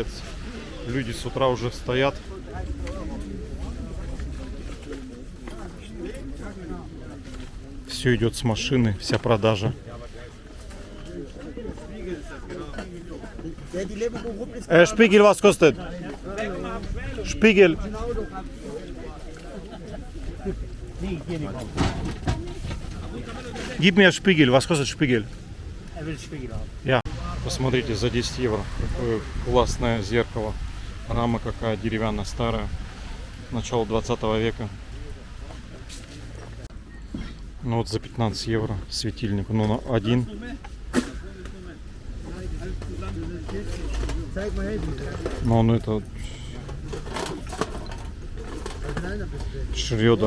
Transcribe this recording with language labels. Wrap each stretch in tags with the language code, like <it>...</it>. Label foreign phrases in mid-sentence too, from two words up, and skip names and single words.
<ru>Люди с утра уже стоят. Все идет с машины, вся продажа.</ru> <de>Шпигель was kostet? Шпигель. Gib mir Spiegel, was kostet Spiegel? Ja.</de> <ru>Посмотрите, за 10 евро. Какое классное зеркало. Рама какая деревянная, старая. Начало 20 века. Ну вот за 15 евро светильник. Ну, на один. Ну, ну это Шредер.</ru>